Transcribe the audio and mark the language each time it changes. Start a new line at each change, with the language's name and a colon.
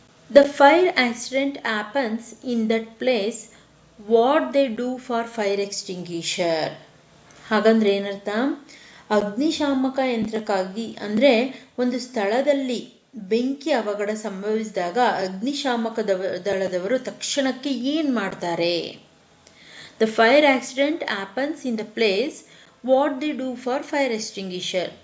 English: The fire accident happens in that place. What they do for fire extinguisher?
Kannada: ಹಾಗಂದ್ರೆ ಏನರ್ಥ? ಅಗ್ನಿಶಾಮಕ ಯಂತ್ರಕ್ಕಾಗಿ ಅಂದರೆ ಒಂದು ಸ್ಥಳದಲ್ಲಿ ಬೆಂಕಿ ಅವಘಡ ಸಂಭವಿಸಿದಾಗ ಅಗ್ನಿಶಾಮಕ ದಳದವರು ತಕ್ಷಣಕ್ಕೆ ಏನು ಮಾಡ್ತಾರೆ?
English: The fire accident happens in the place. What they do for fire extinguisher?